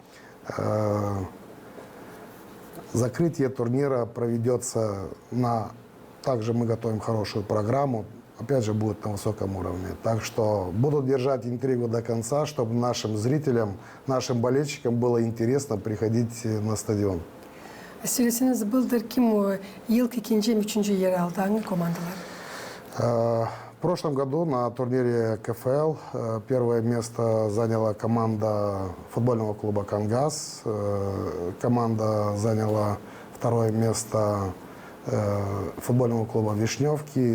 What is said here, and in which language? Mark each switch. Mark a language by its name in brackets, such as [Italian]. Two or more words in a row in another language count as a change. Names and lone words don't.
[Russian] Закрытие турнира проведется на... Также мы готовим хорошую программу. Опять же, будет на высоком уровне. Так что буду держать интригу до конца, чтобы нашим зрителям, нашим болельщикам было интересно приходить на стадион. [Gagauz] Söyleseniz Bıldır kim o yılki ikinci, üçüncü yer aldı? Hangi komandalar? [Russian] В прошлом году на турнире КФЛ первое место заняла команда футбольного клуба «Кангас». Команда заняла второе место футбольного клуба «Вишневки».